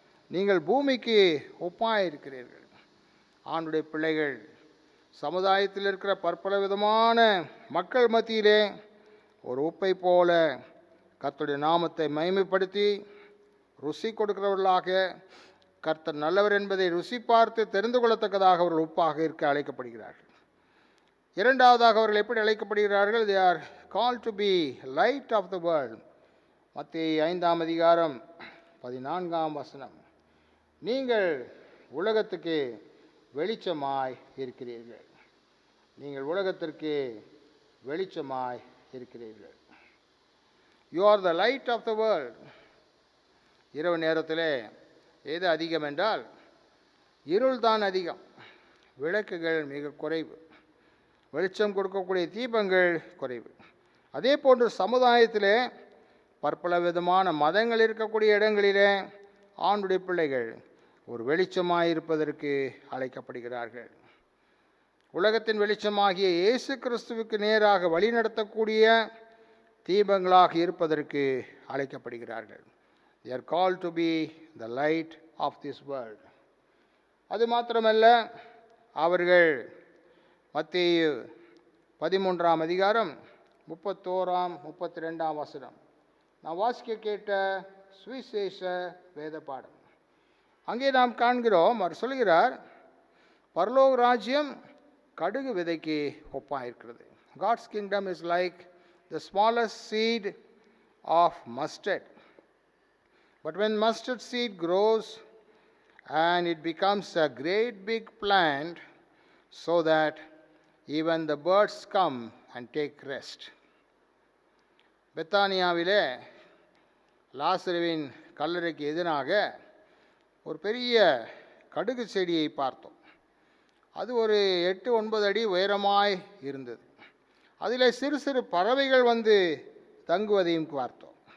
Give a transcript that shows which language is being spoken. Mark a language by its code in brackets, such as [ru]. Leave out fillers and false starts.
[ta] நீங்கள் பூமிக்கு உப்பாக இருக்கிறீர்கள். ஆண்டுடைய பிள்ளைகள் சமுதாயத்தில் இருக்கிற பற்பல விதமான மக்கள் மத்தியிலே ஒரு உப்பை போல கர்த்தருடைய நாமத்தை மகிமைப்படுத்தி ருசி கொடுக்கிறவர்களாக, கர்த்தர் நல்லவர் என்பதை ருசி பார்த்து தெரிந்து கொள்ளத்தக்கதாக அவர்கள் உப்பாக இருக்க அழைக்கப்படுகிறார்கள். இரண்டாவதாக, அவர்கள் எப்படி அழைக்கப்படுகிறார்கள்? [en] they are called to be light of the world. [ta] மத்திய 5ஆம் அதிகாரம் 14ஆம் வசனம், நீங்கள் உலகத்துக்கு வெளிச்சமாய் இருக்கிறீர்கள். நீங்கள் உலகத்திற்கு வெளிச்சமாய் இருக்கிறீர்கள். [en] You are the light of the world. [ta] இரவு நேரத்தில் எது அதிகம் என்றால் இருள் தான் அதிகம். விளக்குகள் மிக குறைவு. வெளிச்சம் கொடுக்கக்கூடிய தீபங்கள் குறைவு. அதே போன்று சமுதாயத்திலே பற்பல விதமான மதங்கள் இருக்கக்கூடிய இடங்களிலே ஆண்டுடைய பிள்ளைகள் ஒரு வெளிச்சமாய் இருப்பதற்கு அழைக்கப்படுகிறார்கள். உலகத்தின் வெளிச்சமாகிய இயேசு கிறிஸ்துவுக்கு நேராக வழி நடத்தக்கூடிய தீபங்களாக இருப்பதற்கு அழைக்கப்படுகிறார்கள். [en] they are called to be the light of this world. [ta] அது மாத்திரமல்ல, அவர்கள் மத்தேயு 13ஆம் அதிகாரம் 31ஆம் 32ஆம் வசனம் நாம் வாசிக்க கேட்ட சுவிசேஷ வேத பாடம். அங்கே நாம் காண்கிறோம், அவர் சொல்கிறார், பரலோக ராஜ்யம் கடுகு விதைக்கு ஒப்பாயிருக்கிறது. [en] God's kingdom is like the smallest seed of mustard. But when mustard seed grows and it becomes a great big plant, so that even the birds come and take rest. [ta] பெத்தானியாவிலே லாசருவின் கல்லறைக்கு எதிராக ஒரு பெரிய கடுகு செடியை பார்த்தோம். அது ஒரு 8-9 அடி உயரமாய் இருந்தது. அதில் சிறு சிறு பறவைகள் வந்து தங்குவதையும் பார்த்தோம்.